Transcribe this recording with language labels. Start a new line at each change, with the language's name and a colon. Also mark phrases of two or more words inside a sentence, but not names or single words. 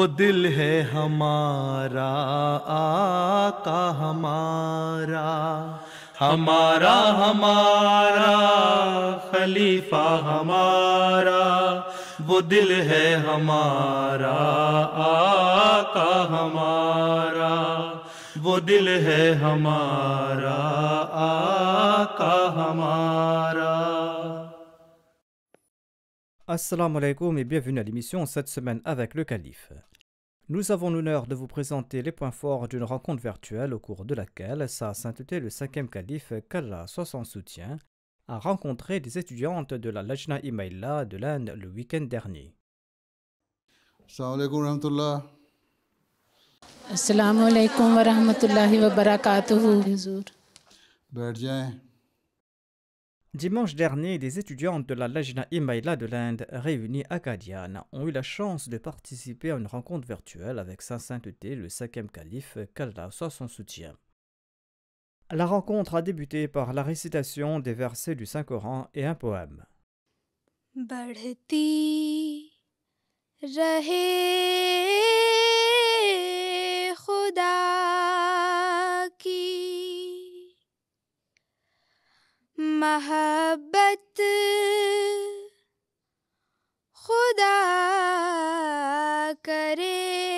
Urdu: دل ہے ہمارا آقا ہمارا، ہمارا ہمارا خلیفہ ہمارا، وہ دل ہے ہمارا آقا ہمارا، وہ دل ہے ہمارا آقا ہمارا.
Arabic: السلام عليكم
French: et bienvenue à l'émission cette semaine avec le Calife. Nous avons l'honneur de vous présenter les points forts d'une rencontre virtuelle au cours de laquelle Sa Sainteté le 5e Calife, qu'Allah soit son soutien, a rencontré des étudiantes de la Lajna Imaillah de l'Inde le week-end dernier.
Arabic: السلام علیکم ورحمۃ اللہ. السلام علیکم ورحمۃ اللہ وبرکاتہ.
Urdu: حضور بیٹھ جائیں.
French: Dimanche dernier, des étudiantes de la Lajna Imaillah de l'Inde réunies à Qadian ont eu la chance de participer à une rencontre virtuelle avec Sa Sainteté le 5e Calife, qu'Allah soit son soutien. La rencontre a débuté par la récitation des versets du Saint-Coran et un poème.
Urdu: بڑھتی رہے خدا کی محبت، خدا کرے